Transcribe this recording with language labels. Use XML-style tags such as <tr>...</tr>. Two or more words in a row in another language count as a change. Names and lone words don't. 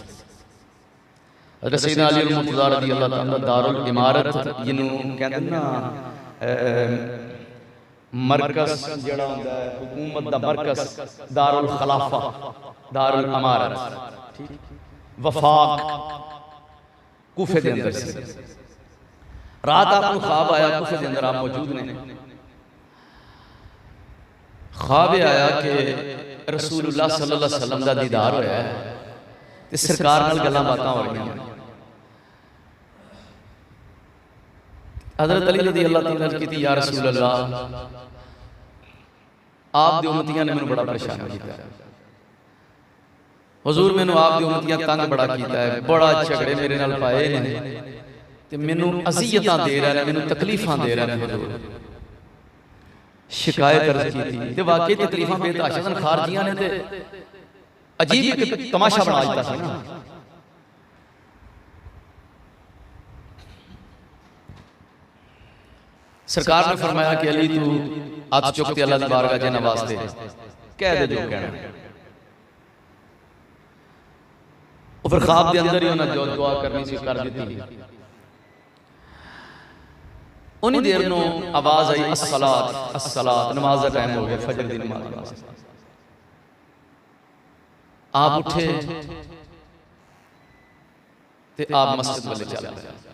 <pa>ਹਜ਼ਰਤ ਸੱਯਦਨਾ ਅਲੀ ਅਲ ਮੁਰਤਜ਼ਾ</pa> <ar>رضي الله تعالى</ar> <pa>ਦਾਰੁਲ ਇਮਾਰਤ ਜਿਨ੍ਹਾਂ ਕਹਿੰਦੇ ਨਾ ਮਰਕਜ਼ ਜਿਹੜਾ ਹੁੰਦਾ ਹੈ ਹਕੂਮਤ ਦਾ ਮਰਕਜ਼, ਦਾਰੁਲ ਖ਼ਿਲਾਫ਼ਾ, ਦਾਰੁਲ ਇਮਾਰਤ, ਵਫ਼ਾਕ ਕੂਫ਼ੇ ਦੇ ਅੰਦਰ ਸੀ। ਰਾਤ ਆਪ ਨੂੰ ਖ਼੍ਵਾਬ ਆਇਆ, ਕੂਫ਼ੇ ਦੇ ਅੰਦਰ ਆਪ ਮੌਜੂਦ ਨੇ। ਖ਼੍ਵਾਬ ਆਇਆ ਕਿ ਰਸੂਲੁੱਲਾਹ</pa> <ar>صلى الله عليه وسلم</ar> <pa>ਦਾ ਦੀਦਾਰ ਹੋਇਆ ਹੈ ਤੇ ਸਰਕਾਰ ਨਾਲ ਗੱਲਾਂ ਬਾਤਾਂ ਹੋ ਰਹੀਆਂ ਹਨ। ਹਜ਼ਰਤ ਅਲੀ</pa> <ar>رضي الله تعالى</ar> <pa>ਨੇ ਕੀ,</pa> <ar>يا رسول الله</ar> <pa>ਆਪ ਦੀ ਉੱਮਤੀਆਂ ਨੇ ਮੈਨੂੰ ਬੜਾ ਪਰੇਸ਼ਾਨ ਕੀਤਾ ਹੈ, ਹਜ਼ੂਰ ਮੈਨੂੰ ਆਪ ਦੀ ਉੱਮਤੀਆਂ ਤੰਗ ਬੜਾ ਕੀਤਾ ਹੈ, ਬੜਾ ਝਗੜੇ ਮੇਰੇ ਨਾਲ ਪਾਏ ਨੇ ਤੇ ਮੈਨੂੰ ਅਜ਼ੀਅਤਾਂ ਦੇ ਰਹੇ ਨੇ, ਮੈਨੂੰ ਤਕਲੀਫ਼ਾਂ ਦੇ ਰਹੇ ਨੇ। ਹਜ਼ੂਰ ਸ਼ਿਕਾਇਤ ਅਰਜ਼ ਕੀ ਥੀ ਤੇ ਵਾਕਈ ਤਕਲੀਫ਼ਾਂ ਬੇਤਹਾਸ਼ਾ ਖ਼ਾਰਜੀਆਂ ਨੇ ਤੇ ਅਜੀਬ ਇਕ ਤਮਾਸ਼ਾ ਬਣਾ ਦਿੱਤਾ ਸੀ ਨਾ। ਸਰਕਾਰ ਨੇ ਫ਼ਰਮਾਇਆ ਕਿ ਅਲੀ ਤੂੰ ਹੱਥ ਚੁੱਕ ਤੇ ਅੱਲਾਹ ਦੀ ਬਾਰਗਾਹ ਚ ਇਨ੍ਹਾਂ ਵਾਸਤੇ ਕਹਿ ਦੇ ਜੋ ਕਹਿਣਾ।</pa> <ur>پھر خواب کے اندر ہی انہیں جو دعا کرنی سی کر دی.</ur> <pa>ਉਨ੍ਹੀਂ ਦੇਰ ਨੂੰ ਆਵਾਜ਼ ਆਈ</pa> <ar>الصلاة الصلاة,</ar> <ur>نماز کا ٹائم ہو گیا,</ur> <pa>ਫ਼ਜਰ ਦੀ ਨਮਾਜ਼। ਆਪ ਉੱਠੇ ਤੇ ਆਪ ਮਸਜਿਦ ਵੱਲ ਚਲੇ ਗਏ।</pa>